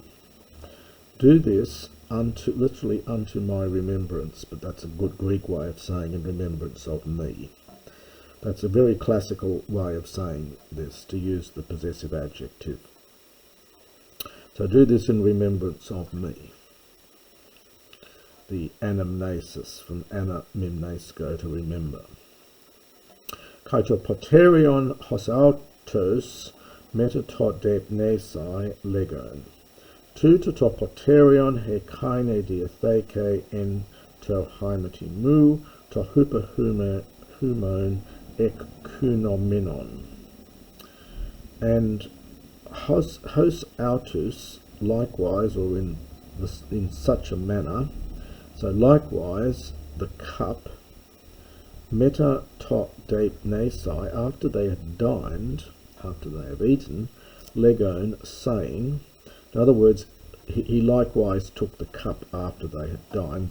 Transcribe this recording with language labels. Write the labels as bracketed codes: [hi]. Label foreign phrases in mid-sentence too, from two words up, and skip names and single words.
[en] Do this literally unto my remembrance, but that's a good Greek way of saying in remembrance of me. That's a very classical way of saying this, to use the possessive adjective. So do this in remembrance of me. The anamnesis, from anamimnesko, to remember. [el] Καὶ τὸ ποτήριον ὡσαύτως μετὰ τὸ δειπνῆσαι λέγων. Τοῦτο τὸ ποτήριον ἡ καινὴ διαθήκη ἐν τῷ αἵματί μου τὸ ὑπὲρ ὑμῶν ἐκχυννόμενον. [en] And [el] ὡσαύτως, [en] likewise, or in such a manner, so likewise the cup, [el] μετὰ τὸ δειπνῆσαι, [en] after they had dined, after they have eaten, legon, saying, in other words, he likewise took the cup after they had dined.